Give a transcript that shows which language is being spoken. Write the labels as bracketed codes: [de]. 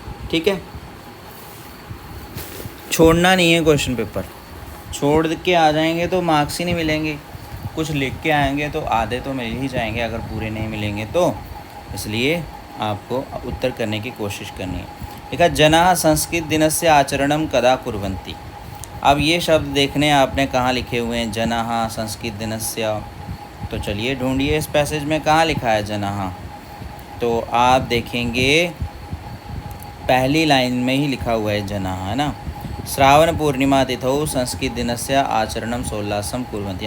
[hi] ठीक है, छोड़ना नहीं है क्वेश्चन पेपर। छोड़ के आ जाएंगे तो मार्क्स ही नहीं मिलेंगे, कुछ लिख के आएंगे तो आधे तो मिल ही जाएंगे अगर पूरे नहीं मिलेंगे तो। इसलिए आपको उत्तर करने की कोशिश करनी है। [sa] लिखा जनाः संस्कृत दिनस्य आचरणं कदा कुर्वन्ति। [hi] अब ये शब्द देखने आपने कहाँ लिखे हुए हैं, [sa] जनाः संस्कृत दिनस्य। [hi] तो चलिए ढूंढिए इस पैसेज में कहाँ लिखा है जनाः। तो आप देखेंगे पहली लाइन में ही लिखा हुआ है जनाः, है ना। [sa] श्रावण पूर्णिमा तिथौ संस्कृत दिनस्य आचरणं सोल्लासम कुर्वन्ति।